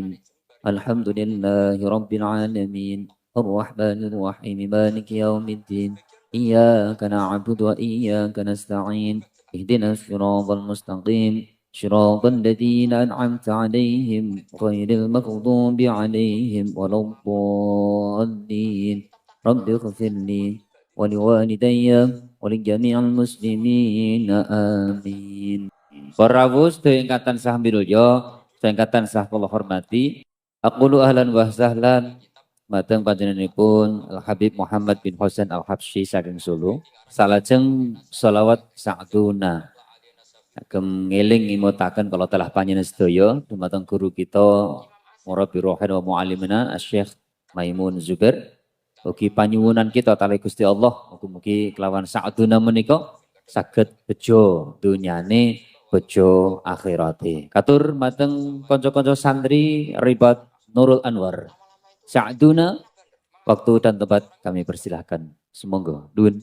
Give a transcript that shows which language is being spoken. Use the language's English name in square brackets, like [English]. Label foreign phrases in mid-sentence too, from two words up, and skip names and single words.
[Arabic] الحمد لله رب العالمين الرحمن الرحيم مالك يوم الدين إياك نعبد وإياك نستعين اهدنا الصراط المستقيم صراط الذين أنعمت عليهم غير المغضوب عليهم ولا الضالين. رب اغفر لي ولوالدي ولجميع المسلمين آمين. [Javanese] Para sedaya ingkang tansah minulya, sedaya ingkang tansah kula hormati, [Arabic] أقول أهلا وسهلا [Javanese] mateng panjenenganipun Al Habib Muhammad bin Hasan Al Habsyi saking Solo. Salajeng sholawat sa'duna. Agem ngeling ngimutaken kala telah panjenengan sedaya dumateng guru kita [Arabic] مربي روحنا ومعلمينا [Javanese] Asy-Syaikh Maimun Zubair. Ugi panyuwunan kita kalih Gusti Allah, mugi-mugi kelawan sa'duna menika saged bejo dunyane bejo akhirate. Katur mateng konco-konco santri Ribat Nurul Anwar. [Indonesian] Sa'duna, waktu dan tempat kami persilahkan. Semoga dun.